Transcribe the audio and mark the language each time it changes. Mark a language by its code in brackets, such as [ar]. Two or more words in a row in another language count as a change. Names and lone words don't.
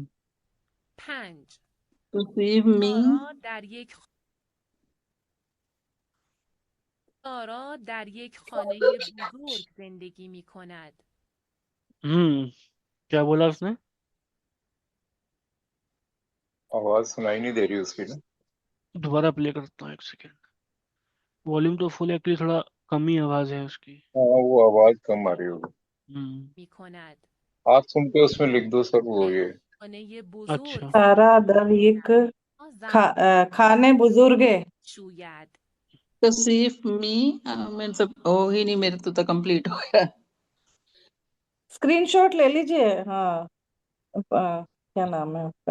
[fa] 5. کثیف می. سارا در یک خانه بزرگ زندگی می کند. [hi] हम्म क्या बोला उसने? आवाज सुनाई नहीं दे रही उसकी ना। दोबारा प्ले करता हूँ, एक सेकेंड। वॉल्यूम तो फुल है, एक्चुअली थोड़ा कम ही आवाज है उसकी। हाँ, वो आवाज कम आ रही होगी। हम्म [fa] می کند. [hi] आप सुन के उसमें लिख दो सर, वो [fa] در [hi] ये [fa] خانه [hi] अच्छा। [fa] بزرگ سارا در یک خانه بزرگ. شوید کثیف می [hi] मेरे सब हो ही नहीं, मेरे तो कंप्लीट हो गया। स्क्रीनशॉट ले लीजिए। हाँ, क्या नाम है उसका?